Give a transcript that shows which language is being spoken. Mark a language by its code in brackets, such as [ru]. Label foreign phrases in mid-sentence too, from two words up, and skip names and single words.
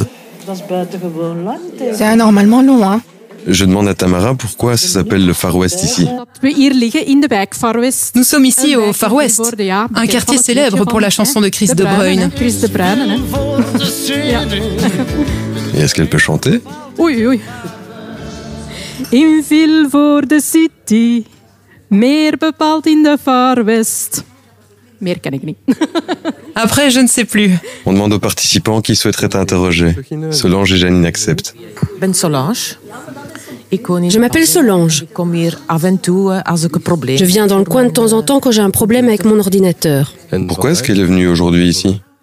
[fr] C'est anormalement long, hein. Je demande à Tamara pourquoi ça s'appelle le Far West ici. Nous sommes ici au Far West, un quartier célèbre pour la chanson de Chris de Bruyne. Et est-ce qu'elle peut chanter? Oui. [nl] In Vilvoorde City, meer bepaald in de Far West. Meer ken ik niet. [fr] Après, je ne sais plus. On demande aux participants qui souhaiteraient interroger. Solange et Janine acceptent. Je m'appelle Solange. Je viens dans le coin de temps en temps quand j'ai un problème avec mon ordinateur. Pourquoi est-ce qu'elle est venue aujourd'hui ici?